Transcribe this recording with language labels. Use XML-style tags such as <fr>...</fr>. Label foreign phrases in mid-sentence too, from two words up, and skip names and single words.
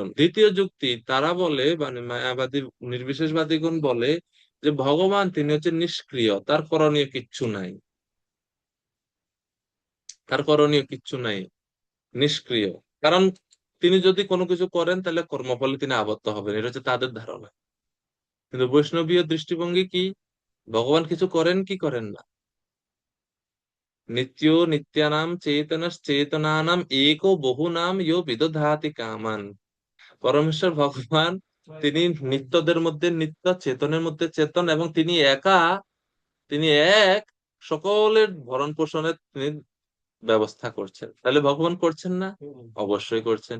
<bn>দ্বিতীয় যুক্তি তারা বলে, মানে মায়াবাদী নির্বিশেষবাদীগণ বলে যে ভগবান তিনি হচ্ছে নিষ্ক্রিয়, তার করণীয় কিচ্ছু নাই, তার করণীয় কিচ্ছু নাই, নিষ্ক্রিয়। কারণ তিনি যদি কোনো কিছু করেন তাহলে কর্মফলে তিনি আবদ্ধ হবেন, এটা হচ্ছে তাদের ধারণা। কিন্তু বৈষ্ণবীয় দৃষ্টিভঙ্গি কি, ভগবান কিছু করেন কি করেন না,</bn> <sa>নিত্য নিত্যানাম চেতনানাম एको বহু নাম ইয়ো বিদধাতি কামান।</sa> <bn>পরমেশ্বর ভগবান তিনি নিত্যদের মধ্যে নিত্য, চেতনের মধ্যে চেতন, এবং তিনি একা, তিনি এক, সকলের ভরণ পোষণের তিনি ব্যবস্থা করছেন। তাহলে ভগবান করছেন না? অবশ্যই করছেন।</bn>